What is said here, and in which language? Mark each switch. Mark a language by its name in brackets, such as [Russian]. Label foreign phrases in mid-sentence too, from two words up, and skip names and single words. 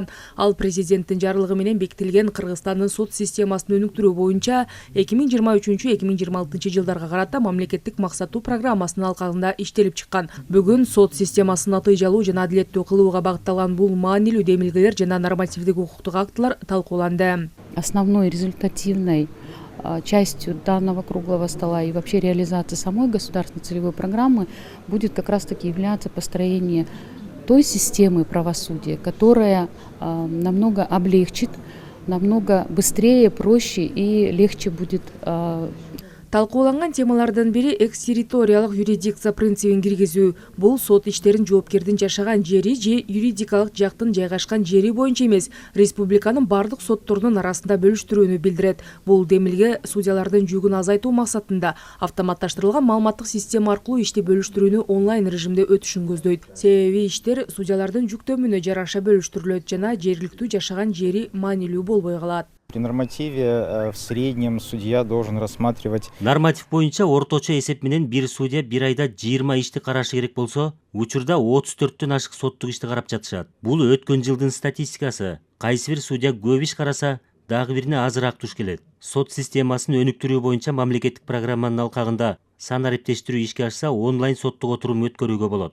[Kyrgyz] Ал президенттин жарлыгы менен бекитилген Кыргызстандын сот системасын өнүктүрүү боюнча 2023-2026 жылдарга карата мамлекеттик максаттуу программасынын алкагында иштелип чыккан. Бүгүн сот системасын натыйжалуу жана адилеттүү кылууга багытталган бул маанилүү демилгелер жана нормативдик укуктук актылар талкууланды. [Russian] Основной результативной частью данного круглого стола и вообще реализации самой государственной целевой программы будет как раз-таки являться построение той системы правосудия, которая намного облегчит, намного быстрее, проще и легче будет. [Kyrgyz] Талкууланган темалардын бири экс-территориялык юрисдикция принцибин киргизүү. Бул сот иштерин жоопкердин жашаган жери же юридикалык жактын жайгашкан жери боюнча эмес, республиканын бардык сотторунун арасында бөлүштүрүүнү билдирет. Бул демилге судьялардын жүгүн азайтуу максатында автоматташтырылган маалыматтык система аркылуу ишти бөлүштүрүүнү онлайн режимде өтүшүн көздөйт. Себеби иштер судьялардын жүктөмүнө жараша бөлүштүрүлөт жана жергиликтүү жашаган жери маанилүү болбой калат. [Russian] При нормативе в среднем судья должен рассматривать. [Kyrgyz] Норматив боюнча орточо эсеп менен бир судья бир айда 20 ишти карашы керек болсо, учурда 34төн ашык соттук ишти карап жатышат. Бул өткөн жылдын статистикасы. Кайсы бир судья көп иш караса, дагы бирине азыраак туш келет. Сот системасын өнүктүрүү боюнча мамлекеттик программанын алкагында сан ариптештирүү ишке ашса, онлайн соттук отурум өткөрүүгө болот.